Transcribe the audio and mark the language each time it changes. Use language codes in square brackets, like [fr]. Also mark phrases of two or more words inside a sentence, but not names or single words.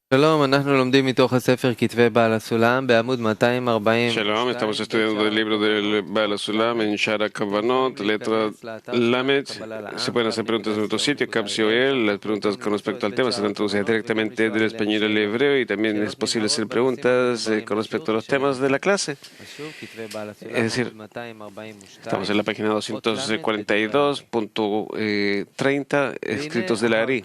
[he] שלום, אנחנו לומדים מתוך הספר כתבי בעל הסולם בעמוד 240. [es] Shalom, estamos estudiando el libro del Baal HaSulam en Shara Kavanot, letra Lamet. Se pueden hacer preguntas en nuestro sitio, Capsioel. Las preguntas con respecto al tema serán traducidas directamente del español al hebreo y también es posible hacer preguntas con respecto a los temas de la clase. Es decir, estamos en la página 242.30, escritos de la Ari.